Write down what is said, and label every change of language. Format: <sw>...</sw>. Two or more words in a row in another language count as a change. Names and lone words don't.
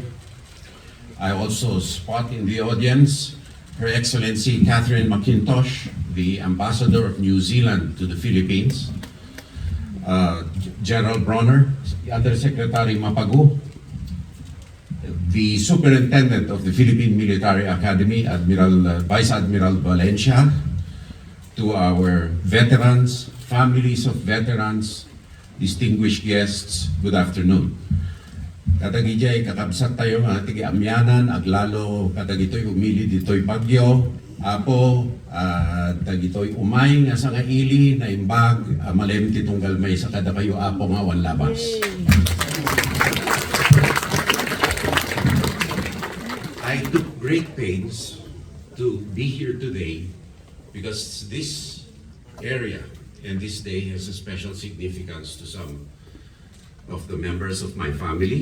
<en>I also spot in the audience Her Excellency Catherine McIntosh, the Ambassador of New Zealand to the Philippines, General Bronner, Undersecretary Mapagu, the Superintendent of the Philippine Military Academy, Vice Admiral Valencia, to our veterans, families of veterans, distinguished guests, good afternoon.</en> <ilo>Katagijay, kakabsat tayo nga tigiamyanan, aglalo katagitoy umili ditoy Bagyo, apo, tagitoy umay nga sa nga ili, na imbag, malem titunggal may sa kada kayo apo nga wan labas.</ilo> <en>I took great pains to be here today because this area and this day has a special significance to some of the members of my family.</en>